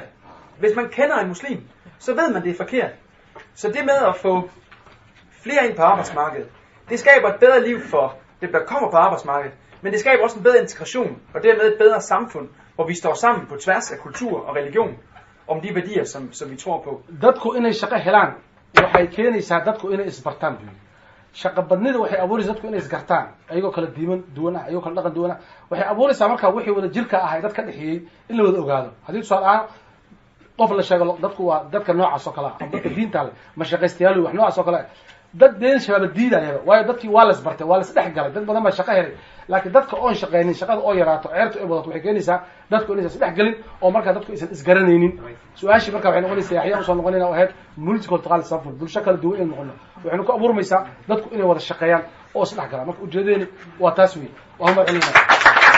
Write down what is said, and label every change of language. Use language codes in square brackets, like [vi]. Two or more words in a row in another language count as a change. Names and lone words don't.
[da] Hvis man kender en muslim, så ved man, det er forkert. Så det med at få flere ind på arbejdsmarkedet, det skaber et bedre liv for dem, der kommer på arbejdsmarkedet, men det skaber også en bedre integration, og dermed et bedre samfund, hvor vi står sammen på tværs af kultur og religion, om de værdier, som vi tror på. [so] dadku inay shaqo helaan waxay keenaysaa dadku inay isbartaan shaqo badnida waxay abuuraysaa dadku inay isgartaan ayagoo kala diiman duwana ayagoo kala dhaqan duwana waxay abuuraysaa marka wixii wada jirka ahay dadka dhexeeyay in la wada ogaado haddii tusaale ahaan qof la sheego dadku waa dadka noocaas oo kale ah dadka diinta leh ma shaqaystayaal wax noocaas oo kale dad deen shabaab diidaya waayo dadkii waa la isbartay waa la isdhex galay dad badan baa shaqo helay laakiin dadka oon shaqeynin shaqada oo yaraato ceerta ay wadato waxay keenaysaa dadku inaysan isdhex galin oo markaa dadku aysan isgaranaynin su-aashii markaa waxay noqonaysaa yaxyaa usoo noqonayna oo ahayd multicultural samfur bulsho kala duwan inay noqono waxaynu ku abuurmaysaa dadku inay wada shaqeeyaan oo isdhex galaan marka ujeedadeeni waa taas wey waa mahad celinaa